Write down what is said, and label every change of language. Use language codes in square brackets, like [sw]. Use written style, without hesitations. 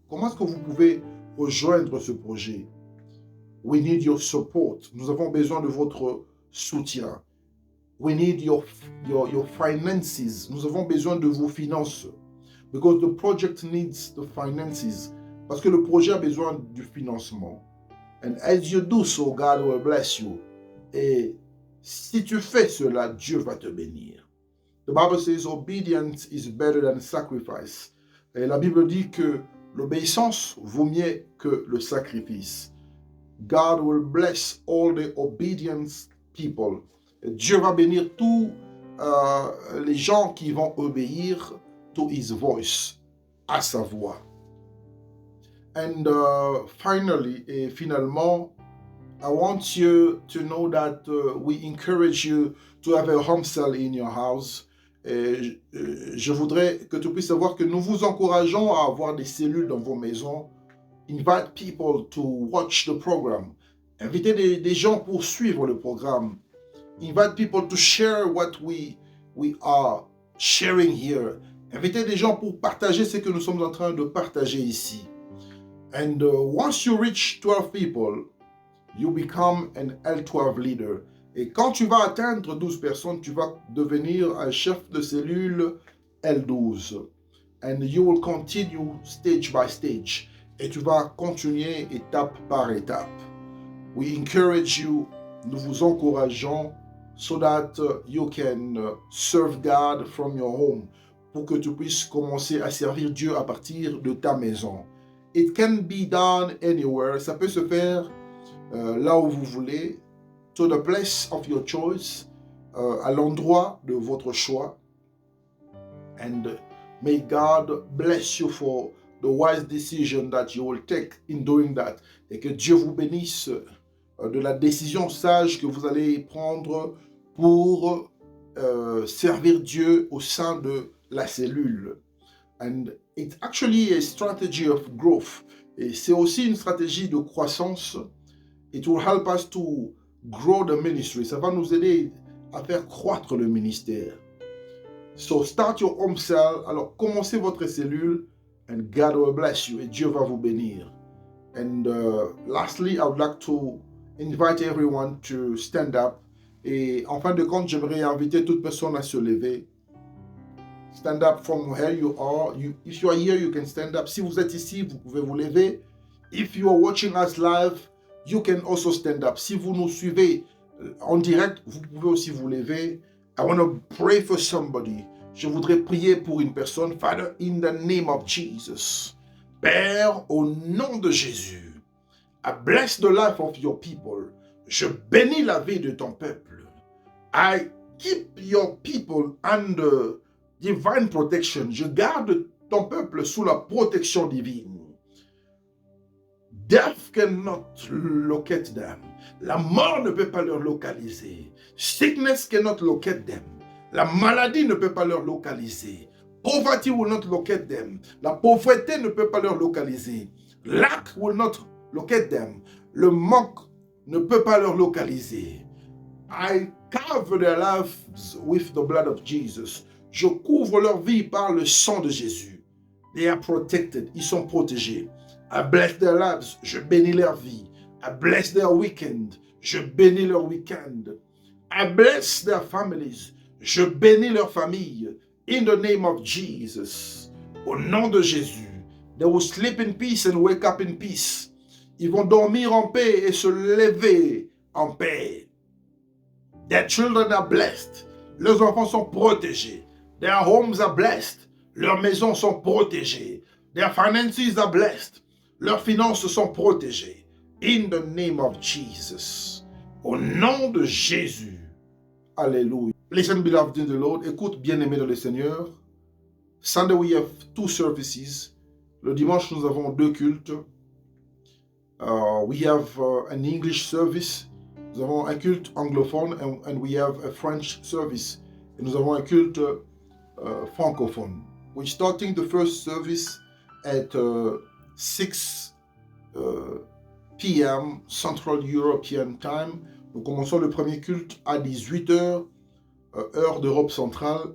[fr] Comment est-ce que vous pouvez rejoindre ce projet? [en] We need your support. [fr] Nous avons besoin de votre soutien. [en] We need your finances. [fr] Nous avons besoin de vos finances. [en] Because the project needs the finances. [fr] Parce que le projet a besoin du financement. [en] And as you do so, God will bless you. [fr] Et si tu fais cela, Dieu va te bénir. [en] The Bible says obedience is better than sacrifice. [fr] Et la Bible dit que l'obéissance vaut mieux que le sacrifice. [en] God will bless all the obedient people. [fr] Et Dieu va bénir tous les gens qui vont obéir [en] to his voice, [fr] à sa voix. [en] And finally, [fr] et finalement, [en] I want you to know that we encourage you to have a home cell in your house. [fr] Et je voudrais que tu puisses savoir que nous vous encourageons à avoir des cellules dans vos maisons. [en] Invite people to watch the program. [fr] Invitez des gens pour suivre le programme. [en] Invite people to share what we are sharing here. [fr] Invitez des gens pour partager ce que nous sommes en train de partager ici. [en] And once you reach 12 people, you become an L12 leader. [fr] Et quand tu vas atteindre 12 personnes, tu vas devenir un chef de cellule L12. [en] And you will continue stage by stage. [fr] Et tu vas continuer étape par étape. [en] We encourage you, [fr] nous vous encourageons, [en] so that you can serve God from your home, [fr] pour que tu puisses commencer à servir Dieu à partir de ta maison. [en] It can be done anywhere, [fr] ça peut se faire là où vous voulez, [en] to the place of your choice, [fr] à l'endroit de votre choix. [en] And may God bless you for the wise decision that you will take in doing that. [fr] Et que Dieu vous bénisse de la décision sage que vous allez prendre pour servir Dieu au sein de la cellule. [en] And it's actually a strategy of growth. [fr] Et c'est aussi une stratégie de croissance. [en] It will help us to grow the ministry. [fr] Ça va nous aider à faire croître le ministère. [en] So start your home cell. [fr] Alors commencez votre cellule [en] and God will bless you. [fr] Et Dieu va vous bénir. [en] And lastly, I would like to invite everyone to stand up. [fr] Et en fin de compte, j'aimerais inviter toute personne à se lever. [en] Stand up from where you are. If you are here, you can stand up. [fr] Si vous êtes ici, vous pouvez vous lever. [en] If you are watching us live, you can also stand up. [fr] Si vous nous suivez en direct, vous pouvez aussi vous lever. [en] I want to pray for somebody. [fr] Je voudrais prier pour une personne. [en] Father, in the name of Jesus. [fr] Père, au nom de Jésus, [en] I bless the life of your people. [fr] Je bénis la vie de ton peuple. [en] I keep your people under divine protection. [fr] Je garde ton peuple sous la protection divine. [en] Death cannot locate them. [fr] La mort ne peut pas leur localiser. [en] Sickness cannot locate them. [fr] La maladie ne peut pas leur localiser. [en] Poverty will not locate them. [fr] La pauvreté ne peut pas leur localiser. [en] Lack will not locate them. [fr] Le manque ne peut pas leur localiser. [en] I cover their lives with the blood of Jesus. [fr] Je couvre leur vie par le sang de Jésus. [en] They are protected. [fr] Ils sont protégés. [en] I bless their lives. [fr] Je bénis leur vie. [en] I bless their weekend. [fr] Je bénis leur weekend. [en] I bless their families. [fr] Je bénis leur famille. [en] In the name of Jesus. [fr] Au nom de Jésus. [en] They will sleep in peace and wake up in peace. [fr] Ils vont dormir en paix et se lever en paix. [en] Their children are blessed. [fr] Leurs enfants sont protégés. [en] Their homes are blessed. [fr] Leurs maisons sont protégées. [en] Their finances are blessed. [fr] Leurs finances sont protégées. [en] In the name of Jesus. [fr] Au nom de Jésus. [en] Alléluia. Listen, beloved in the Lord. [fr] Écoute, bien-aimé dans le Seigneur. [en] Sunday, we have 2 services. [fr] Le dimanche, nous avons 2 cultes. [en] We have an English service. [fr] Nous avons un culte anglophone [en] and we have a French service. [fr] Et nous avons un culte francophone. [en] We're starting the first service at 6 p.m. Central European Time. [fr] Nous commençons le premier culte à 18h, heure d'Europe centrale.